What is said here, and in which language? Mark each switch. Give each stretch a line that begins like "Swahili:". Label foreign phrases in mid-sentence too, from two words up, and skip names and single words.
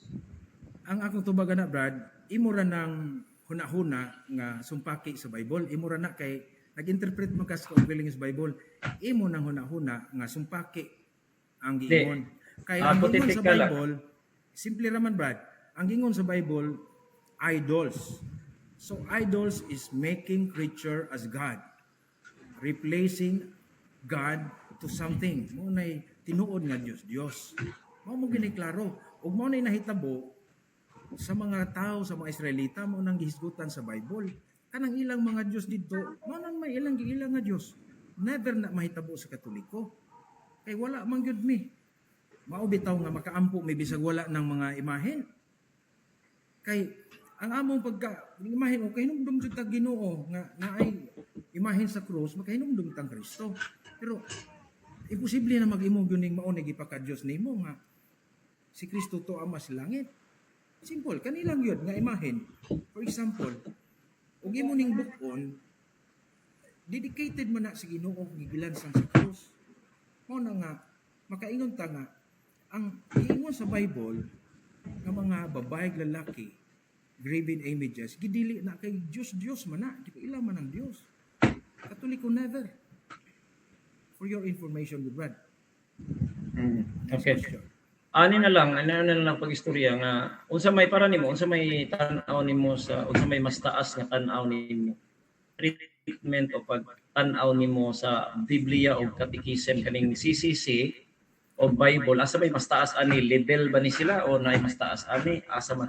Cebuano: Ang akong tubagan na Brad, imo ra nang hunahuna nga sumpaki sa Bible, imo ra na kay nag-interpret man kas og sa Bible, imo nang hunahuna nga sumpaki ang giingon. Kay ang gingon sa Bible, simple raman Brad, ang gingon sa Bible, idols.
English: So idols is making creature as God, replacing God to something.
Cebuano: Mo nay tinuod nga Dios. Mao mo gini klaro, ug mao nay nahitabo sa mga tao, sa mga Israelita, mo nang gihisgutan sa Bible. Kanang ilang mga Diyos dito, mo nang may ilang nga Diyos. Never na mahitabo sa Katoliko. Kay wala man gyud mi. Mao bitaw nga makaampo may bisag wala ng mga imahen. Kay ang among imahen o kahinumdum jud tag Ginoo nga naay imahen sa krus, makahinumdum tang Kristo. Pero imposible na mag-imo gyud ning mao nagipaka Dios nimo nga si Kristo to ama sa langit. Simple, kanilang yun nga imahen.
English: For example,
Cebuano: ug imo ning bukon, dedicated man na sa Ginoo gigilan sang sa krus. Mao na nga makaingon ta nga ang giingon sa Bible nga mga babae ug lalaki
English: graven images
Cebuano: gidili na kay Dios man na, di pa ila man ang Dios. Katoliko never.
English: For your information, good Brad. Okay.
Cebuano: Ano na lang pag-istorya nga unsa may para nimo, unsa may tan-aw nimo sa unsa may mas taas nga tan-aw nimo treatment o pag-tan-aw nimo sa Biblia o Catechism kaning CCC o Bible, asa may mas taas ani level ba ni sila o naay mas taas ani asa man?